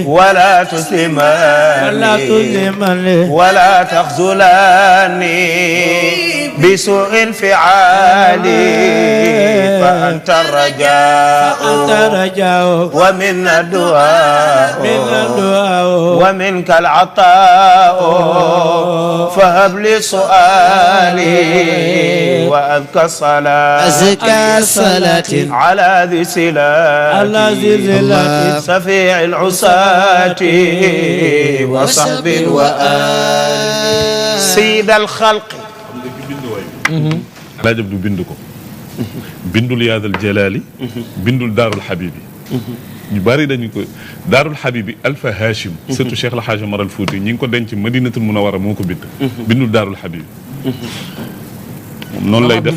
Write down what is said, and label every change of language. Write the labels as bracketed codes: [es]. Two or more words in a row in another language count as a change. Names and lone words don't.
[ar] ولا تسلمني ولا تخذلني بسوء انفعالي فأنت الرجاء ومن الدعاء ومنك العطاء فهب لي سؤالي وأذكى الصلاة على ذي صلات سفيع العصاة وصحب وآل سيد الخلق [wo] Alaaji Abdu bind ko bindul yaadal jalaali bindul daarul xabibi ñu bari dañu ko daarul xabibi Alfa Hachim surtout Cheikh El Hadj Omar Al Fouti ñi ngi ko denc Madinatul Munawwara moo ko bind bindul daarul xabibi moom noonu lay def